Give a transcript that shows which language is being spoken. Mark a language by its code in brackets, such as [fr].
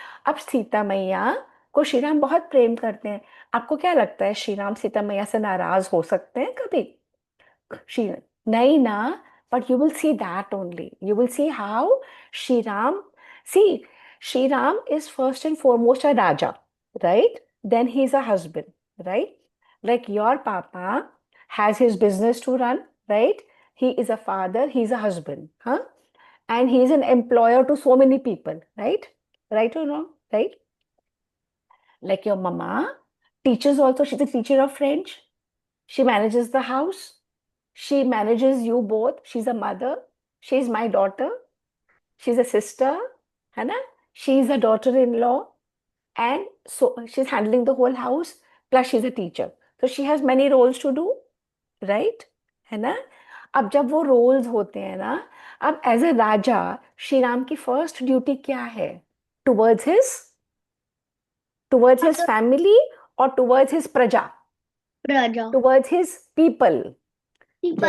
[hi] अब सीता मैया को श्री राम बहुत प्रेम करते हैं। आपको क्या लगता है, श्री राम सीता मैया से नाराज हो सकते हैं कभी? श्री नहीं ना। [en] But you will see that only, you will see how Shri Ram, see, Shri Ram is first and foremost a raja, right? Then he is a husband, right? Like your papa has his business to run, right? He is a father, he's a husband, huh? And he's an employer to so many people, right? Right or wrong? Right? Like your mama teaches also, she's a teacher of French. She manages the house. She manages you both. She's a mother. She's my daughter. She's a sister, है ना? She's a daughter-in-law, and so she's handling the whole house. Plus she's a teacher. So she has many roles to do, right? [hi] है ना? अब जब वो roles होते हैं ना, अब एज ए राजा श्री राम की फर्स्ट ड्यूटी क्या है? [en] towards his towards his family, और towards his praja, [hi] राजा [en] Towards his people. People